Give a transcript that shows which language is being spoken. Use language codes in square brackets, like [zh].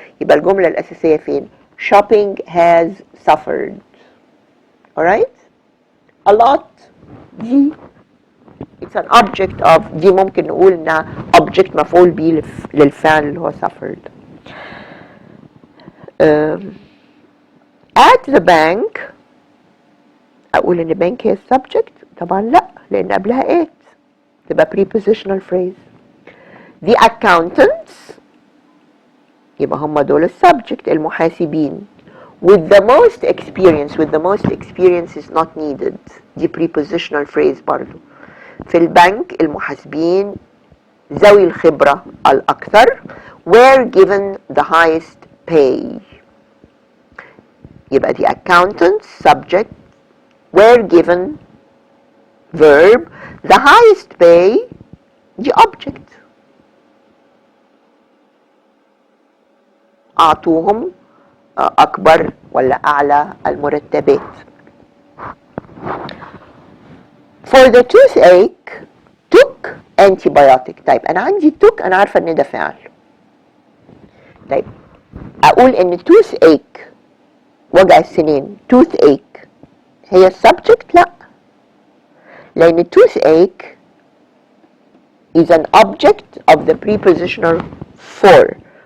[ar] يبقى الجملة الأساسية فين؟ [en] shopping has suffered. alright? a lot [ar] دي [en] it's an object of [ar] دي ممكن نقول انها object مفعول به للفعل اللي هو suffered. [en] at the bank [ar] اقول ان bank هي subject؟ طبعا لا، لان قبلها at تبقى prepositional phrase. [en] the accountants [ar] يبقى هم دول السبجكت المحاسبين. [en] with the most experience is not needed [ar] دي [en] prepositional phrase [ar] برضو. في البنك المحاسبين ذوي الخبرة الأكثر [en] were given the highest pay. [ar] يبقى [en] the accountants subject were given verb the highest pay [ar] دي [en] object. [ar] أعطوهم أكبر ولا أعلى المرتبات. [en] for the toothache took antibiotic. [ar] طيب أنا عندي took أنا عارفة إن ده فعل. طيب أقول إن [en] toothache [ar] وجع السنين [en] toothache [ar] هي [en] subject؟ [ar] لا، لأن [en] toothache is an object of the prepositional for.